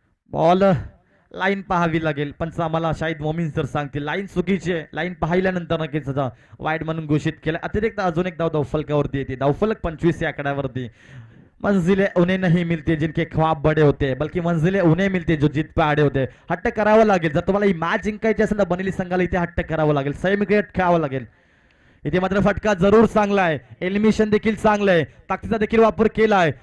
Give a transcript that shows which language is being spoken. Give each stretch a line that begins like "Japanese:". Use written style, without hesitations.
Marathi: Ball line पाहावी लागेल. पंच आम्हाला शाहिद मोमीन सर सांगतील लाईन चुकीची आहे. लाईन पाहिल्यानंतर नक्कीच वाईड म्हणून घोषित केलं. अतिरिक्त अजून एक धाव धावफलकावरती येते. धावफलक 25 या आकड्यावरती.
Hindi: मंजिले उन्हें नहीं मिलती जिनके ख्वाब बड़े होते बल्कि मंजिले उन्हें मिलते जो जीत पे आडे होते.
Marathi: हट्ट करावं लागेल. जर तुम्हाला ही मॅच जिंकायची असेल तर बनेली संघाला इथे हट्ट करावं लागेल, संयमी क्रिकेट खेळावं लागेल. इथे मात्र फटका जरूर चांगला आहे, एलिमिनेशन देखील चांगलं आहे, ताकदीचा देखील वापर केलाय.